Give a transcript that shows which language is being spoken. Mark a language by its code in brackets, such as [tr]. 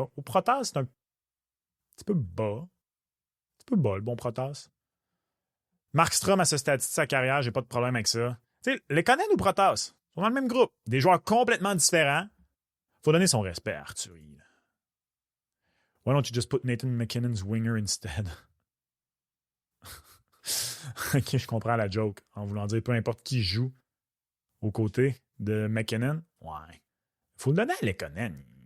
[fr] Au Protas, c'est un petit peu bas. Un petit peu bas, le bon Protas. Markstrom, à ce stade de sa carrière, j'ai pas de problème avec ça. Tu sais, Lekonen ou Protas sont dans le même groupe. Des joueurs complètement différents. Faut donner son respect à Arthurie. [en] Why don't you just put Nathan McKinnon's winger instead? [fr] OK, je comprends la joke. En voulant dire peu importe qui joue aux côtés de McKinnon. Ouais. Faut le donner à Lekonen.